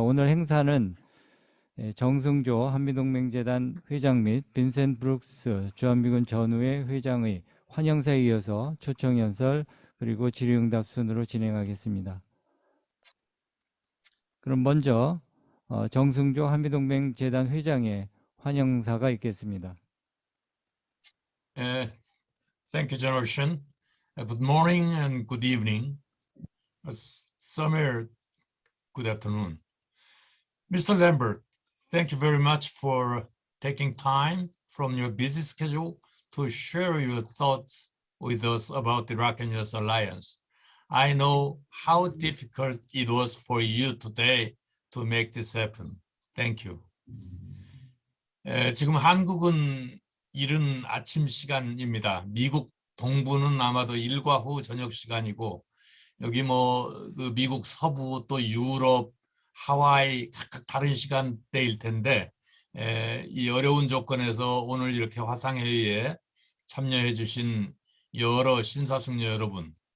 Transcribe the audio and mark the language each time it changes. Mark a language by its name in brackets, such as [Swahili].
[Korean] 오늘 행사는 정승조 한미동맹재단 회장 및 빈센트 브룩스 주한미군 전후회 회장의 환영사에 이어서 초청연설 그리고 질의응답 순으로 진행하겠습니다. 그럼 먼저 정승조 한미동맹재단 회장의 환영사가 있겠습니다. [English] Thank you, General Shin. Good morning and good evening. Summer, good afternoon. Mr. Lambert, thank you very much for taking time from your busy schedule to share your thoughts with us about the Rok and Us Alliance. I know how difficult it was for you today to make this happen. Thank you. [Korean] 지금 한국은 이른 아침 시간입니다. 미국 동부는 아마도 일과 후 저녁 시간이고, 여기 미국 서부 또 유럽, 하와이 각각 다른 시간대일 텐데, 이 어려운 조건에서 오늘 이렇게 화상회의에 참여해 주신 여러 신사숙녀 여러분,